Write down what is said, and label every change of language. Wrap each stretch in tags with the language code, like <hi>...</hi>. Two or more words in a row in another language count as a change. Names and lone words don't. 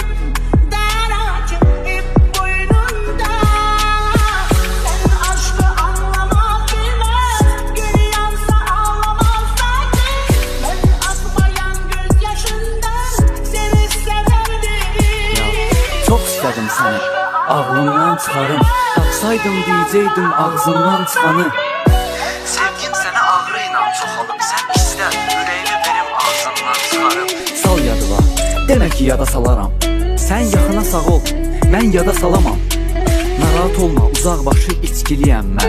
<tr>Daracık ip boynunda. Sen aşkı anlamaz bile. Gün yansa ağlamaz zaten. Ben akmayan gözyaşından seni severdim. Çok istedim seni,</tr> <az>ağlımdan çıxarım. Tapsaydım diyeceydim ağzımdan çıxanı. Sevgim sənə ağrıyla çoxalıb. Sən istə, ürəyimi verim ağzımdan çıxarım. Sal yadıma, demə ki yada salaram. Sən yaxına sağ ol, mən yada salamam. Narahat olma, uzaq başı içkiliyəm mən.</az>